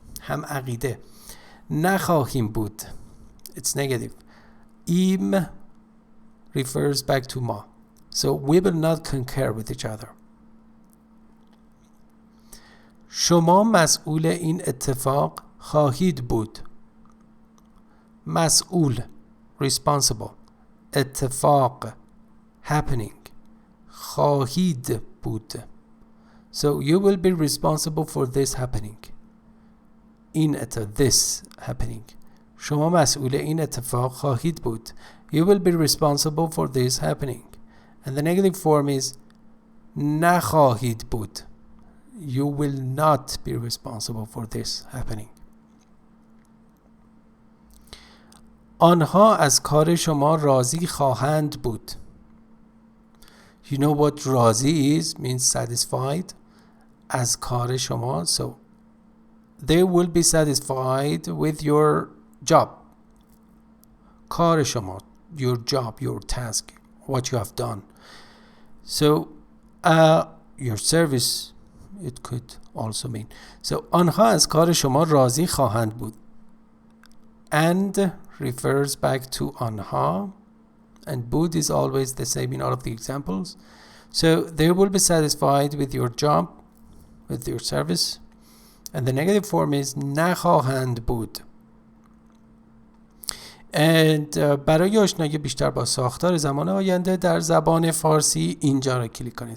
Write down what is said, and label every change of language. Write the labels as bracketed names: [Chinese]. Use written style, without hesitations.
[Persian] هم عقیده. نخواهیم بود, [English] it's negative. ایم refers back to ما. So we will not concur with each other. [Persian] شما مسئول این اتفاق خواهید بود. [English] مسئول responsible. اتفاق happening. [Persian] خواهید بود. [English] So you will be responsible for this happening. this happening. [Persian] شما مسئول این اتفاق خواهید بود. [English] You will be responsible for this happening. And the negative form is [Persian] نخواهید بود. [English] You will not be responsible for this happening. [Persian] آنها از کار شما راضی خواهند بود. [English] You know what راضی is? Means satisfied. [Persian] از کار شما. [English] So they will be satisfied with your job. [Persian] کار شما. [English] Your job, your task, what you have done. So your service, it could also mean. [Persian] So آنها از کار شما راضی خواهند بود. [English] And refers back to آنها. And بود is always the same in all of the examples. So they will be satisfied with your job, with your service. And the negative form is [Persian] نخواهند بود. And برای آشنایی بیشتر با ساختار زمان آینده در زبان فارسی اینجا را کلیک کنید.